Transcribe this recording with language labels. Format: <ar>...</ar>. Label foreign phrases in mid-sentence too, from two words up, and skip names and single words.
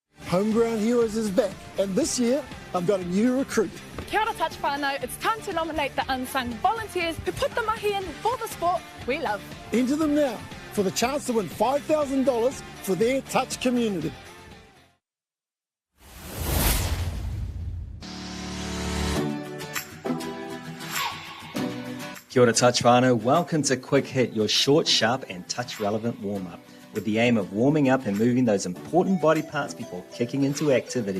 <en>Homeground Heroes is back, and this year I've got a new recruit.</en> <mi>Kia ora touch whānau,</mi> <en>it's time to nominate the unsung volunteers who put the mahi in for the sport we love. Enter them now for the chance to win $5,000 for their touch community.</en> <mi>Kia ora touch whānau,</mi> <en>welcome to Quick Hit, your short, sharp and touch relevant warm-up, with the aim of warming up and moving those important body parts before kicking into activity.</en>